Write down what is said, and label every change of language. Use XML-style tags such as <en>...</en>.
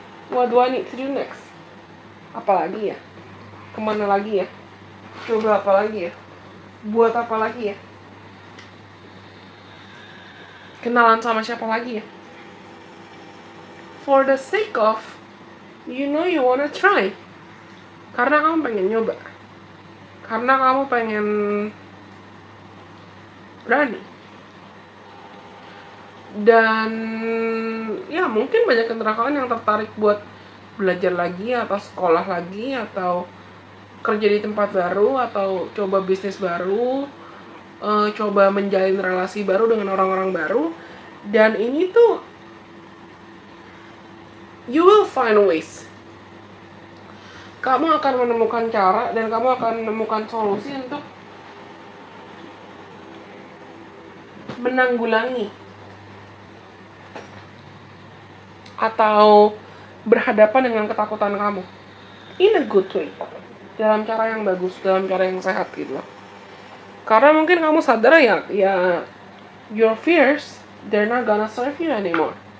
<en>What do I need to do next?</en> <id>Apa lagi ya? Kemana lagi ya? Coba apa lagi ya? Buat apa lagi ya? Kenalan sama siapa lagi ya?</id> <en>For the sake of, you know you wanna try.</en> <id>Karena kamu pengen nyoba. Karena kamu pengen berani. Dan ya mungkin banyak kalian yang tertarik buat belajar lagi atau sekolah lagi atau kerja di tempat baru atau coba bisnis baru, coba menjalin relasi baru dengan orang-orang baru. Dan ini tuh</id> <en>you will find ways.</en> <id>Kamu akan menemukan cara dan kamu akan menemukan solusi untuk menanggulangi atau berhadapan dengan ketakutan kamu</id> <en>in a good way,</en> <id>dalam cara yang bagus, dalam cara yang sehat gitu loh. Karena mungkin kamu sadar ya</id> <en>your fears, they're not gonna serve you anymore.</en>